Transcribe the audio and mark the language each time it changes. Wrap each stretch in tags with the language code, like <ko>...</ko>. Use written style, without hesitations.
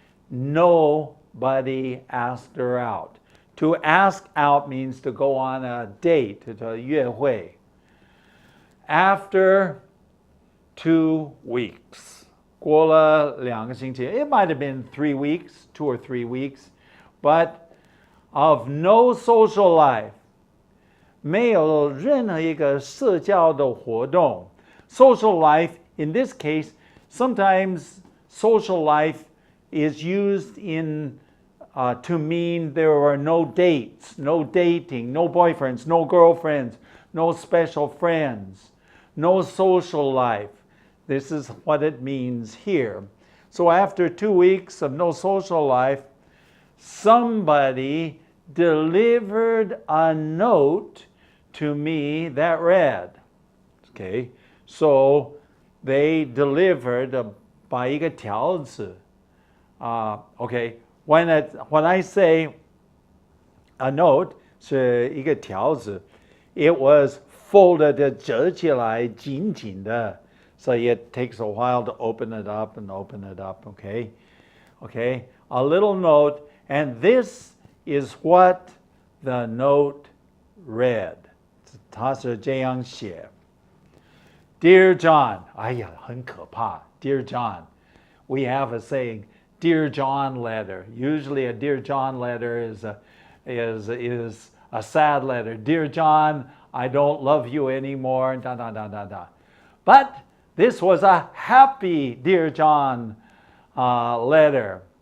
<en>Nobody asked her out. To ask out means to go on a date, 约会. After 2 weeks,</en> <zh>过了2个星期,</zh> <en>it might have been 3 weeks, 2 or 3 weeks, but of no social life,</en> <zh>没有任何一个社交的活动。</zh> <en>Social life, in this case, sometimes social life is used to mean there are no dates, no dating, no boyfriends, no girlfriends, no special friends, no social life. This is what it means here. So after 2 weeks of no social life, somebody delivered a note to me that read, okay, so they delivered by</en> <zh>一个条子.</zh> <en>Okay, when I say a note</en> <zh>是一个条子,</zh> <en>it was folded</en> <zh>折起来紧紧的,</zh> <en>so it takes a while to open it up and open it up, okay? Okay, a little note, and this is what the note read.</en> <zh>它是这样写.</zh> <en>Dear John,</en> <zh>哎呀，很可怕.</zh> <en>Dear John, we have a saying, Dear John letter. Usually a Dear John letter is a sad letter. Dear John, I don't love you anymore. Da da da da da. But this was a happy Dear John letter.</en>